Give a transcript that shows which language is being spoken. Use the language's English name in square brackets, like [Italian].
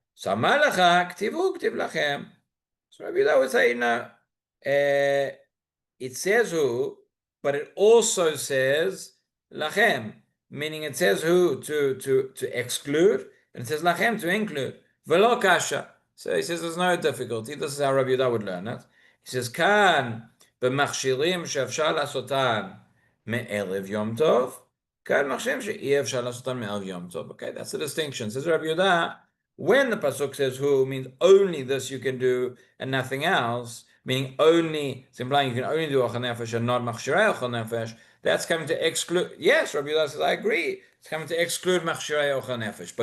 [English] So [Hebrew] amalacha ktivu ktiv lachem. [English] So Rabbi Yehuda would say no. It says hu, but it also says lachem, meaning it says hu to exclude, and it says lachem to include. [Hebrew] Velo kasha. [English] So he says there's no difficulty. This is how Rabbi Yehuda would learn it. He says [Hebrew] kan במכשירים שאפשר לעשותן מערב יום טוב, כאן מכשירים שאי אפשר לעשותן מערב יום טוב. [English] Okay, that's the distinction. Says Rabbi Yehuda, when the pasuk says who means only this you can do and nothing else, meaning only, it's implying you can only do achal nefesh and not machshirei achal nefesh, that's coming to exclude, yes, Rabbi Yehuda says, I agree, it's coming to exclude machshirei achal nefesh.